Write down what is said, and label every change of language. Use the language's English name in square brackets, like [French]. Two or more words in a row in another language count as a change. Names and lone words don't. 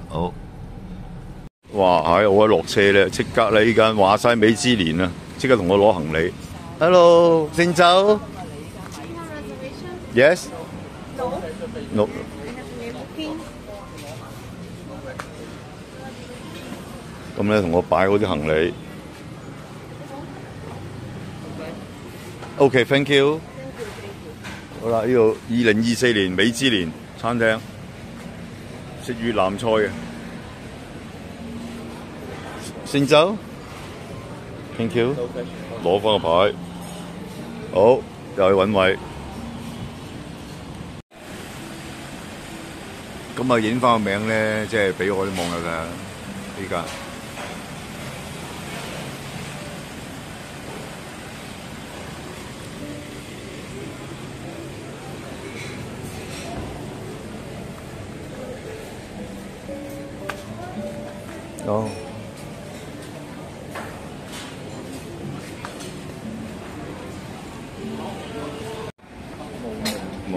[Cantonese] 好，哇！我一落車咧，即刻咧依間話晒美之蓮啊，即刻同我攞行李。Hello， 姓周 ？Yes？ No。咁咧，同我擺嗰啲行李。 [English] OK，thank you。 [Cantonese] 好啦，呢度2024年美之蓮餐廳食越南菜嘅。姓周 ， [English] thank you。 [Cantonese] 攞翻個牌，好，又去揾位。咁啊，影翻個名咧，即係俾我啲網友㗎，依家。哦，哇！